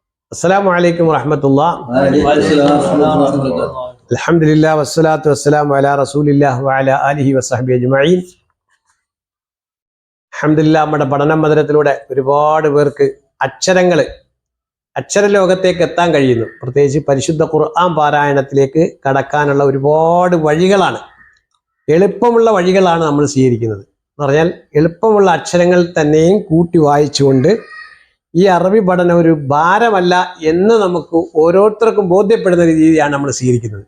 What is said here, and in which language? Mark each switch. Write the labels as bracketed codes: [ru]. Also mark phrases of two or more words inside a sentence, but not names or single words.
[ar] السلام عليكم ورحمة الله. الحمد لله والصلاة والسلام على رسول الله وعلى آله وصحبه أجمعين. الحمد لله. [ml] നമ്മുടെ പഠന മന്ദിരത്തിലൂടെ ഒരുപാട് പേർക്ക് അക്ഷരലോകത്തേക്ക് എത്താൻ കഴിയുന്നു. പ്രത്യേകിച്ച് പരിശുദ്ധ ഖുർആൻ പാരായണത്തിലേക്ക് കടക്കാനുള്ള ഒരുപാട് വഴികളാണ്, എളുപ്പമുള്ള വഴികളാണ് നമ്മൾ സ്വീകരിക്കുന്നത്. എന്ന് പറഞ്ഞാൽ എളുപ്പമുള്ള അക്ഷരങ്ങൾ തന്നെയും കൂട്ടി വായിച്ചുകൊണ്ട് ഈ അറബി പഠനം ഒരു ഭാരമല്ല എന്ന് നമുക്ക് ഓരോരുത്തർക്കും ബോധ്യപ്പെടുന്ന രീതിയാണ് നമ്മൾ സ്വീകരിക്കുന്നത്.